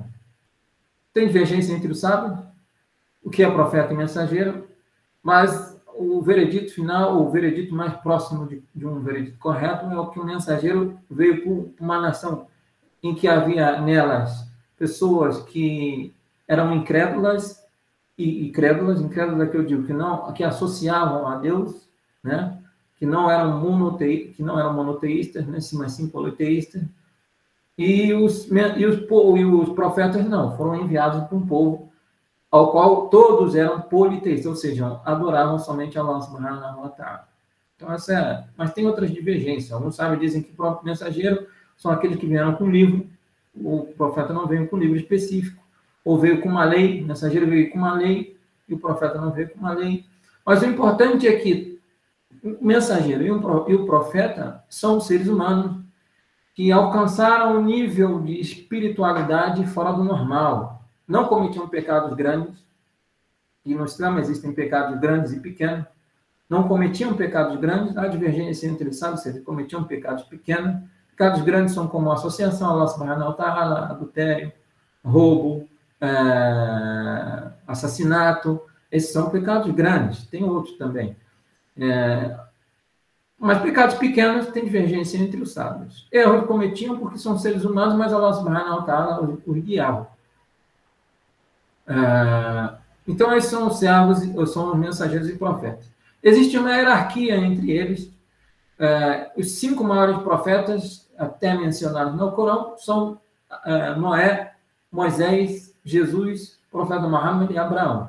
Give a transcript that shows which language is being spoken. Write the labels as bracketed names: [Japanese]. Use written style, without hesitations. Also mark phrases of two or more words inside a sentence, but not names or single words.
[Portuguese] Tem divergência entre os sábios, o que é profeta e mensageiro, mas o veredito final, o veredito mais próximo de um veredito correto é o que o mensageiro veio por uma nação em que havia nelas pessoas que eram incrédulas incrédulas é que eu digo que associavam a Deus, né? Que não eram monoteístas, né? Mas sim politeístas. E os profetas não, foram enviados para um povo ao qual todos eram politeístas, ou seja, adoravam somente [Arabic] الله سبحانه وتعالى. [Portuguese] Então, mas tem outras divergências. Alguns sábios dizem que o próprio mensageiro são aqueles que vieram com livro, o profeta não veio com livro específico, ou veio com uma lei, o mensageiro veio com uma lei, e o profeta não veio com uma lei. Mas o importante é que o mensageiro e o profeta são seres humanos que alcançaram um nível de espiritualidade fora do normal. Não cometiam pecados grandes, e no Islã existem pecados grandes e pequenos. Não cometiam pecados grandes, há divergência entre eles, sabe? Se eles cometiam pecados pequenos. Pecados grandes são como associação, [Arabic] الله سبحانه وتعالى, [Portuguese] adultério, roubo, assassinato. Esses são pecados grandes, tem outros também. Mas pecados pequenos têm divergência entre os sábios. Erros cometiam porque são seres humanos, mas [Arabic] الله سبحانه وتعالى [Portuguese] os guiava. Então, esses são os servos, são os mensageiros e profetas. Existe uma hierarquia entre eles. Os 5 maiores profetas, até mencionados no Corão, são Noé, Moisés, Jesus, profeta Muhammad e Abraão.